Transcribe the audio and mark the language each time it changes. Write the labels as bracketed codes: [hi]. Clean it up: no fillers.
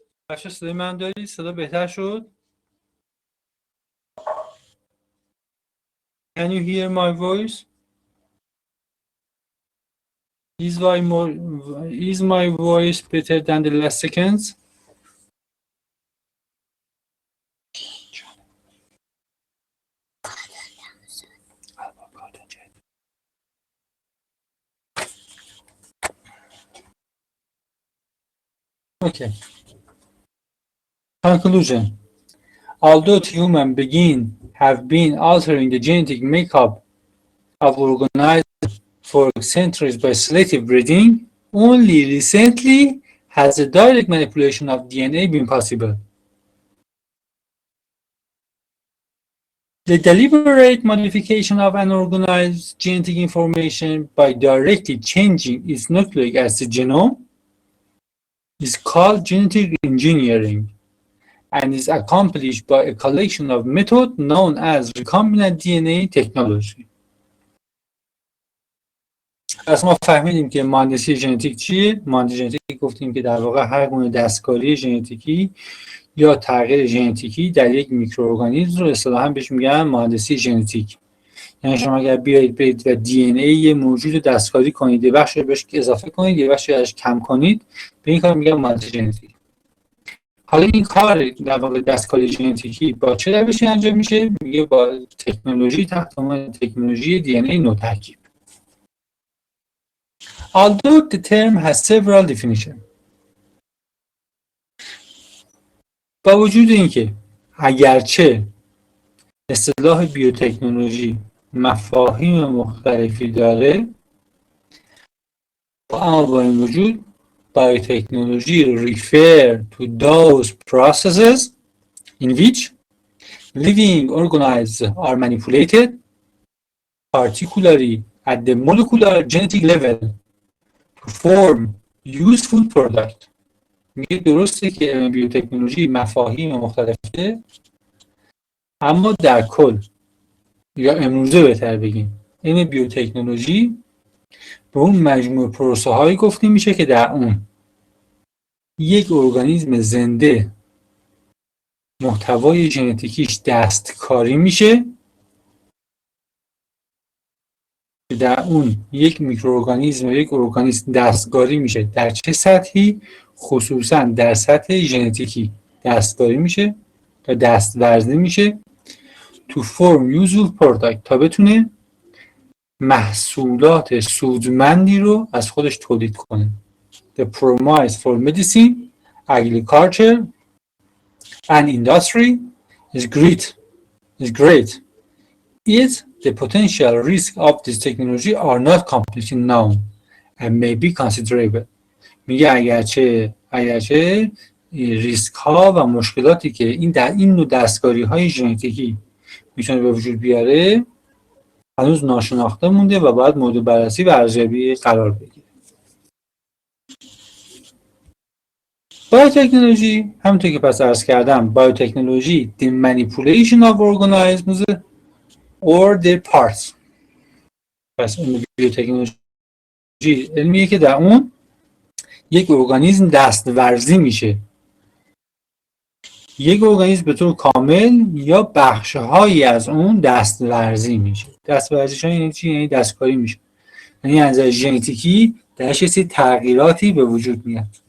[fa] بچه صدای من داری؟ صدا بهتر شد؟ [en] Can you hear my voice? Is my voice better than the last seconds? Okay. Conclusion: although human beings have been altering the genetic makeup of organisms for centuries by selective breeding, only recently has the direct manipulation of DNA been possible. The deliberate modification of an organism's genetic information by directly changing its nucleic acid genome is called genetic engineering and is accomplished by a collection of methods known as recombinant DNA technology. [fa] پس ما فهمیدیم که مهندسی ژنتیک چیه؟ مهندسی ژنتیک گفتیم که در واقع هر گونه دستکاری ژنتیکی یا تغییر ژنتیکی در یک میکروارگانیسم رو اصطلاحاً بهش میگن مهندسی ژنتیک. یعنی شما اگر بیایید و دی ان ای یه موجود رو دستکاری کنید، یه بخش رو بهش اضافه کنید، یه بخش رو ازش کم کنید، به این کار میگن مهندسی ژنتیک. حالا این کار در واقع دستکاری ژنتیکی با چه روشی انجام میشه؟ میگه با تکنولوژی تحت عنوان تکنولوژی دی ان ای نوترکیب. [en] Although the term has several definitions. [fa] با وجود اینکه اگرچه اصطلاح بیوتکنولوژی مفاهیم مختلفی داره، اما با این وجود [en] biotechnology refer to those processes in which living organisms are manipulated, particularly at the molecular genetic level, to form useful product. [fa] میگه درسته که بیوتکنولوژی مفاهیم مختلفه، اما در کل یا امروزه بهتر بگیم علم بیوتکنولوژی به اون مجموعه پروسه هایی گفته میشه که در اون یک ارگانیسم زنده محتوای ژنتیکیش دستکاری میشه، در اون یک میکروارگانیسم و یک ارگانیسم دستکاری میشه. در چه سطحی؟ خصوصا در سطح ژنتیکی دستکاری میشه یا دستورزی میشه تو فرم [en] useful product [fa] تا بتونه محصولات سودمندی رو از خودش تولید کنه. [en] The promise for medicine, agriculture and industry is great. Yet the potential risks of this technology are not completely known and may be considerable. [fa] میگه اگرچه ریسک ها و مشکلاتی که این نوع دستکاری های ژنتیکی میتونه به وجود بیاره هنوز ناشناخته مونده و باید مورد بررسی و ارزیابی قرار بگیره. بایوتکنولوژی همونطور که پس عرض کردم، بایوتکنولوژی [en] the manipulation of organisms or their parts. [fa] پس اون بیوتکنولوژی علمیه که در اون یک ارگانیسم دستورزی میشه، یک ارگانیسم به طور کامل یا بخشهایی از اون دستورزی میشه. دستورزی یعنی چی؟ یعنی دستکاری میشه، یعنی از نظر ژنتیکی درش یه سری تغییراتی به وجود میاد.